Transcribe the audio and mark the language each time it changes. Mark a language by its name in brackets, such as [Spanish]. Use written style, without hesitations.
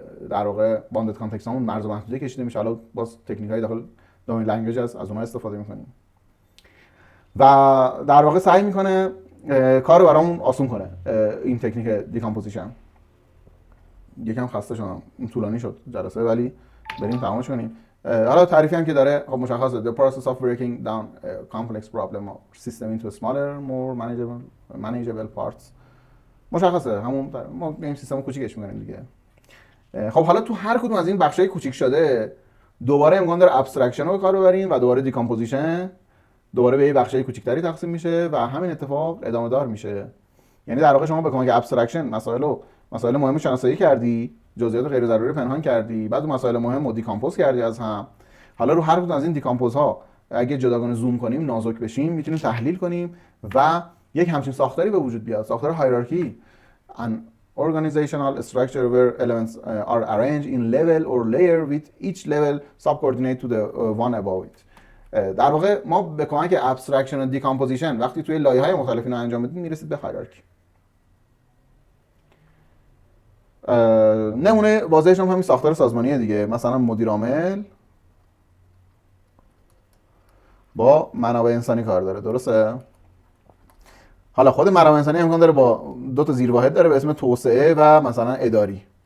[Persian] در واقع باندد کانتکست همون مرز و محدوده کشیده میشه. حالا باز تکنیک‌های داخل دامین لنگویج از اونها استفاده میکنیم و در واقع سعی میکنه کارو برامون آسون کنه این تکنیک دیکامپوزیشن. یکم خسته شدم، این طولانی شد جلسه، ولی بریم تمامش کنیم. [English] حالا تعریفی هم که داره خب مشخصه the process of breaking down a complex problem or system into smaller more manageable parts. [Persian] مشخصه همون ما این سیستم کوچیکش می‌کنیم دیگه. خب حالا تو هر کدوم از این بخشای کوچیک شده دوباره امکان داره ابسترکشن رو به کار ببریم و دوباره دیکامپوزیشن دوباره به بخشای کوچیک‌تری تقسیم میشه و همین اتفاق ادامه دار میشه. یعنی در واقع شما به کمک ابسترکشن مسائل مهمو شناسایی کردی، جزئیات غیر ضروری پنهان کردی، بعد مسائل مهم رو دیکامپوز کردی از هم. حالا رو هر کدوم از این دیکامپوزها اگه جداگانه زوم کنیم، نازک بشیم، میتونیم تحلیل کنیم و یک همچین ساختاری به وجود بیاد، ساختار هایرارکی. [English] an organizational structure where elements are arranged in level or layer with each level subordinate to the one above it. [Persian] در واقع ما به کمک ابسترکشن و دیکامپوزیشن وقتی توی لایه‌های مختلف اینو انجام بدیم میرسید به هایرارکی. نمونه واضحش هم همین ساختار سازمانیه دیگه. مثلا مدیر عامل با منابع انسانی کار داره، درسته؟ حالا خود منابع انسانی امکان داره با دو تا زیرواحد داره به اسم توسعه و مثلا اداری.